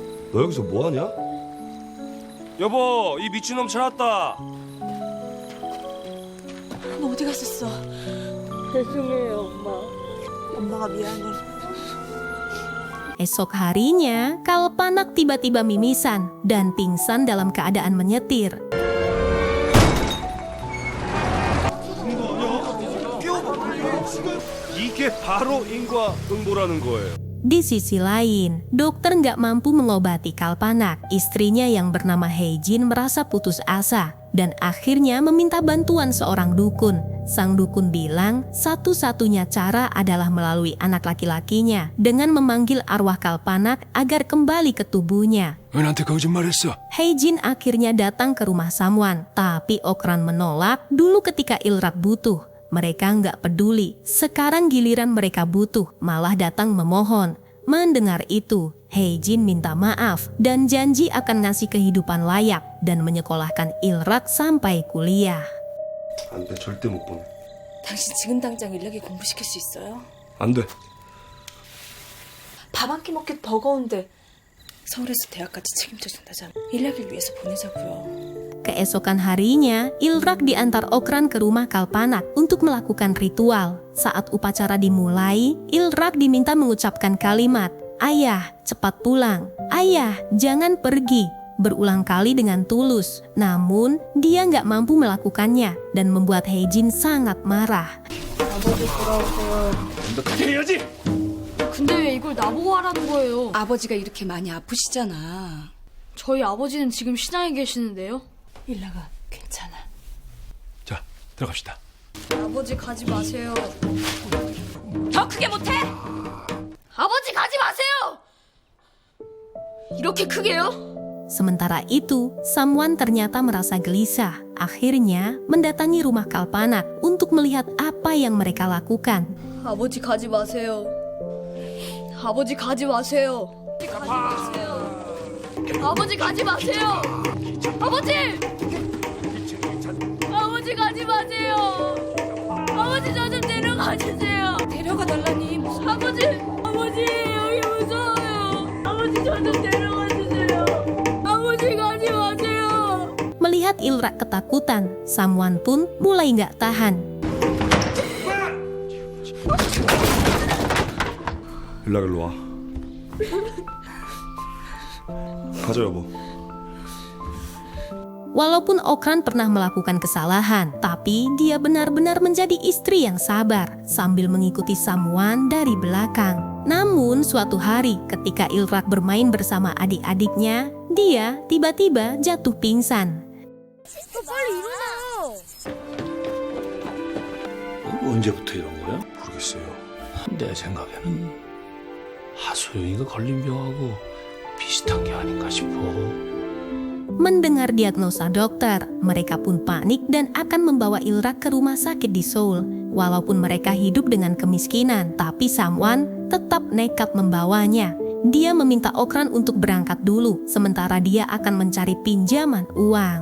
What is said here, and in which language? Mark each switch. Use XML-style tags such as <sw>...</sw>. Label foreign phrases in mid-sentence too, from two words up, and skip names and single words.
<ko>너 여기서 뭐하냐? 여보, 이 미친놈 찾았다. 너 어디 갔었어? 죄송해요, 엄마. 엄마가 미안해.</ko> <id>Esok harinya, Kalpanak tiba-tiba mimisan dan pingsan dalam keadaan menyetir.</id> <ko>이게 바로 인과응보라는 거예요.</ko> <id>Di sisi lain, dokter nggak mampu mengobati Kalpanak. Istrinya yang bernama Hae-jin merasa putus asa dan akhirnya meminta bantuan seorang dukun. Sang dukun bilang satu-satunya cara adalah melalui anak laki-lakinya dengan memanggil arwah Kalpanak agar kembali ke tubuhnya.</id> <ko>왜 나한테 거짓말했어?</ko> <id>Hae-jin akhirnya datang ke rumah Samwan, tapi Okran menolak dulu ketika Ilrak butuh. Mereka nggak peduli, sekarang giliran mereka butuh, malah datang memohon. Mendengar itu, Hae-jin minta maaf dan janji akan ngasih kehidupan layak dan menyekolahkan Ilrak sampai kuliah.</id> <ko>안 돼, 절대 못 보내. 당신 지금 당장 일락이 공부시킬 수 있어요? 안 돼. 밥 한 끼 먹기 버거운데 서울에서 대학까지 책임져준다잖아. 일락을 위해서 보내자고요.</ko> <id>Keesokan harinya, Ilrak diantar Okran ke rumah Kalpanak untuk melakukan ritual. Saat upacara dimulai, Ilrak diminta mengucapkan kalimat, "Ayah, cepat pulang. Ayah, jangan pergi." Berulang kali dengan tulus. Namun, dia nggak mampu melakukannya dan membuat Hae-jin sangat marah.</id> <ko>아버지 돌아오세요. 해야지. 근데 왜 이걸 나보고 하라는 거예요? 아버지가 이렇게 많이 아프시잖아. 저희 아버지는 지금 시장에 계시는데요? 일락아, 괜찮아. 자, 들어갑시다. 아버지 가지 마세요. 더 크게 못해? 아버지 가지 마세요! 이렇게 크게요?</ko> <id>Sementara itu, Samwan ternyata merasa gelisah. Akhirnya, mendatangi rumah Kalpanak untuk melihat apa yang mereka lakukan.</id> <ko>아버지 가지 마세요. 아버지 가지 마세요. 아버지 가지 마세요. 아버지! 아버지 가지 마세요. 아버지 저 좀 데려가 주세요. 데려가 달라니 무슨 아버지 여기 무서워요. 아버지 저 좀 데려가 주세요. 아버지 가지 마세요.</ko> <id>Melihat Ilrak ketakutan, Samwan pun mulai nggak tahan.</id> <ko>일락 일로 와. 가자 여보.</ko> <id>Walaupun Okran pernah melakukan kesalahan, tapi dia benar-benar menjadi istri yang sabar sambil mengikuti Samwan dari belakang. Namun suatu hari ketika Ilrak bermain bersama adik-adiknya, dia tiba-tiba jatuh pingsan.</id> <ko>빨리 일어나요. 언제부터 이런 거야? 모르겠어요. 내 생각에는 하소영이가 걸린 병하고 비슷한 게 아닌가 싶어.</ko> <id>Mendengar diagnosa dokter, mereka pun panik dan akan membawa Ilrak ke rumah sakit di Seoul. Walaupun mereka hidup dengan kemiskinan, tapi Samwan tetap nekat membawanya. Dia meminta Okran untuk berangkat dulu, sementara dia akan mencari pinjaman uang.</id>